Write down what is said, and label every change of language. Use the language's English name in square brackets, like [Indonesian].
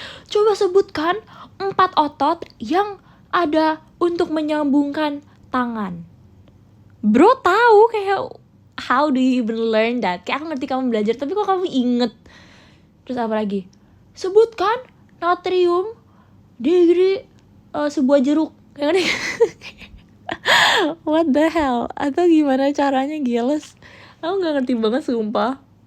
[Indonesian] Coba sebutkan 4 otot yang ada untuk menyambungkan tangan. Bro tahu kayak, [English] how do you even learn that? [Indonesian] Kayak aku ngerti kamu belajar, tapi kok kamu inget. Terus apa lagi? Sebutkan natrium degree sebuah jeruk. [English] Kayak what the hell? [Indonesian] Atau gimana caranya, Giles? Aku gak ngerti banget sumpah.